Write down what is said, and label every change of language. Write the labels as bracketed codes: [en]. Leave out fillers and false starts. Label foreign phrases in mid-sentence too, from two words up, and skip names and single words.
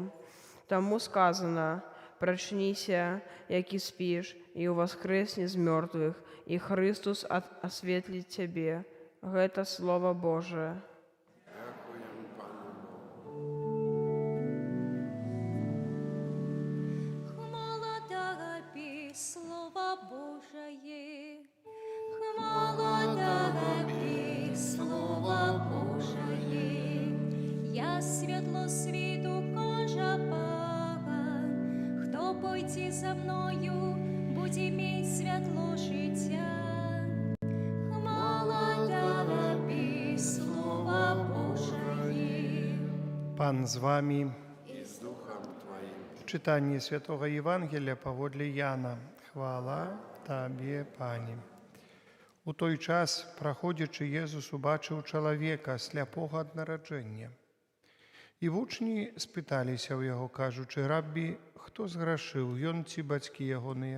[be] Таму сказана: прачніся, які спіш, і ўваскрэсне з мёртвых, і Христус асветліць цябе. Гэта Слова Божае. [uk] Хвала Тобі, Слово Божие. Хвала Тобі, Слово Божие. Я світло світу, каже Павел. Хто пойде за мною, буде мати світло життя. Хвала Тобі, Слово Божие. Пан з вами. І з Духом Твоїм. Читання Святого Євангелія паводле Яна. [be] Хвала Табе, Пані. У той час, праходзячы, Езус убачыў чалавека, сляпога ад нараджэння. І вучні спыталіся ў яго, кажучы: «Раббі, хто зграшыў, ён ці бацькі ягоныя?